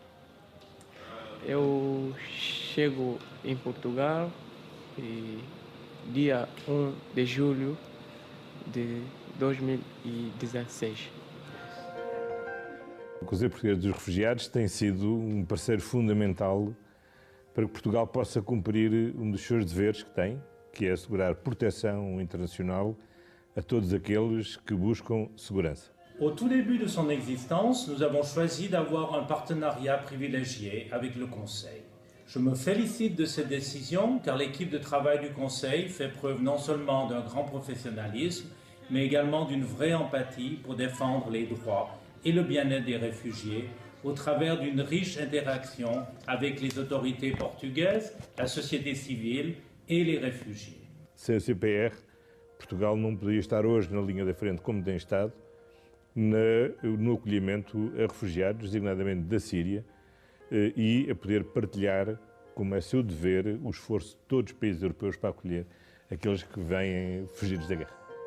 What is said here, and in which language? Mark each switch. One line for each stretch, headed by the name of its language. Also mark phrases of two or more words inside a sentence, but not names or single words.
Portuguese: Eu chego em Portugal e dia 1 de julho de 2016. O Conselho Português dos Refugiados tem sido um parceiro fundamental para que Portugal possa cumprir um dos seus deveres que tem, que é assegurar proteção internacional a todos aqueles que buscam segurança.
French: Au tout début de son existence, nous avons choisi d'avoir un partenariat privilégié avec le Conseil. Je me félicite de cette décision car l'équipe de travail du Conseil fait preuve non seulement d'un grand professionnalisme, mais également d'une vraie empathie pour défendre les droits et le bien-être des réfugiés au travers d'une riche interaction avec les autorités portugaises, la société civile et les réfugiés.
Portuguese: Sem o CPR, Portugal não poderia estar hoje na linha da frente como tem estado no acolhimento a refugiados, designadamente da Síria, e a poder partilhar, como é seu dever, o esforço de todos os países europeus para acolher aqueles que vêm fugidos da guerra.